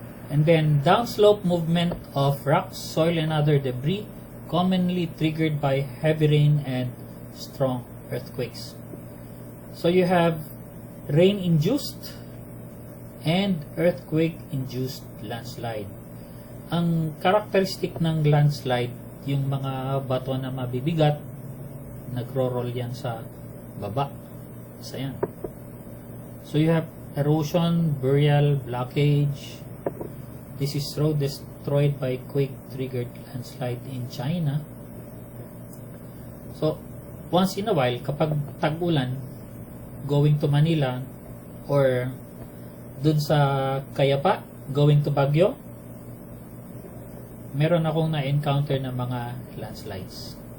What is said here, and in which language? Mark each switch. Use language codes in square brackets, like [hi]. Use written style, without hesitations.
[en] And then downslope movement of rocks, soil, and other debris, commonly triggered by heavy rain and strong earthquakes. So you have rain-induced and earthquake-induced landslide. [tl] Ang characteristic ng landslide, yung mga bato na mabibigat, nagro-roll yan sa baba. So yan. [en] So you have erosion, burial, blockage. This is road destroyed by quake-triggered landslide in China. So, once in a while, [tl] kapag tag-ulan, [en] going to Manila, or [tl] dun sa Kayapa, [en] going to Baguio, [tl] meron akong na-encounter na mga landslides.